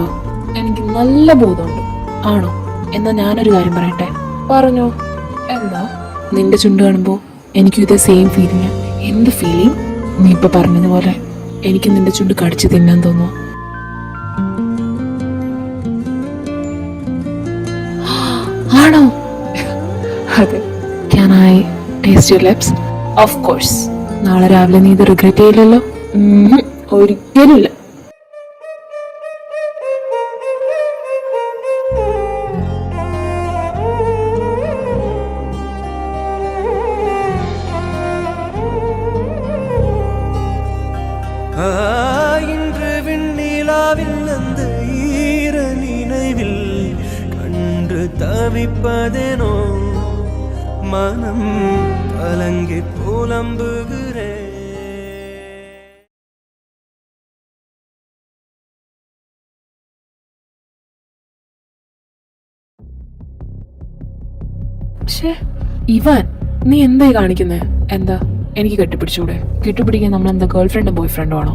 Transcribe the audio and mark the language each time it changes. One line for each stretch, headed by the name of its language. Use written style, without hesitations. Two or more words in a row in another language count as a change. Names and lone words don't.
Malayalam: എനിക്ക് നല്ല ബോധമുണ്ട്. ആണോ? എന്നാ ഞാനൊരു കാര്യം പറയട്ടെ. പറഞ്ഞോ. എന്താ? നിന്റെ ചുണ്ട് കാണുമ്പോ എനിക്കും ഇതേ
English: same feeling.
Malayalam: എന്ത് ഫീലിംഗ്? നീ ഇപ്പൊ പറഞ്ഞതുപോലെ എനിക്ക് നിന്റെ ചുണ്ട് കടിച്ച് തിന്നാൻ തോന്നുന്നു. ആണോ? അതെ.
English: Can I taste your lips? Of course.
Malayalam: നാളെ രാവിലെ നീ ഇത് റിഗ്രറ്റ് ചെയ്യില്ലല്ലോ? ഒരിക്കലുമില്ല.
Tamil: இன்று விண்ணிலாவில் அந்த ஈர நினைவில் கண்டு தவிப்பதேனோ மனம் கலங்கி புலம்புகிறேன்.
Malayalam: ഇവാൻ, നീ എന്തായി കാണിക്കുന്നേ? എന്താ, എനിക്ക് കെട്ടിപ്പിടിച്ചൂടെ? കെട്ടിപ്പിടിക്കാൻ നമ്മളെന്താ ഗേൾ ഫ്രണ്ടും ബോയ് ഫ്രണ്ടും ആണോ?